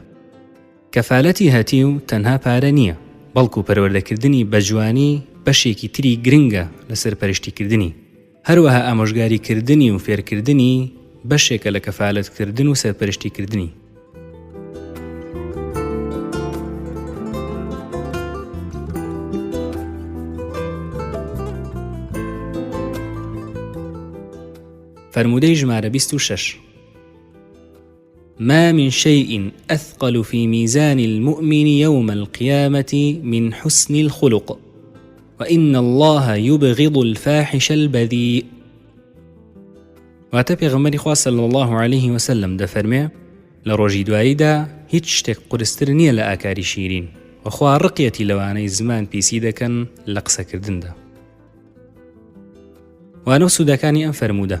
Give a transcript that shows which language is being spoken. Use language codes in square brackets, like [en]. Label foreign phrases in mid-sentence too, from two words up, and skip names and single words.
[ckb] کەفالەتی هەتی و تەنها پارە نییە، بەڵکو پەروەردەکردنی بە جوانی بەشێکی تری گرنگە لە سەرپەرشتیکردنی، هەروەها ئامۆژگاریکردنی و فێرکردنی بەشێکە لە کەفالەتکردن و سەرپەرشتیکردنی. فرمودەی ژمارە 26. [ar] ما من شيء أثقل في ميزان المؤمن يوم القيامة من حسن الخلق وإن الله يبغض الفاحش البذيء. [ckb] واتە پێغەمبەری خوا [ar] صلی الله عليه وسلم [ckb] دەفەرمێ لە ڕۆژی دواییدا هیچ شتێک قورستر نییە لە ئاکاری شیرین وەخوا ڕقیەتی لەوانەی زمان پیسی دەکەن لە قسەکردندا. وانە و سوودەکانی ئەم فەرموودە.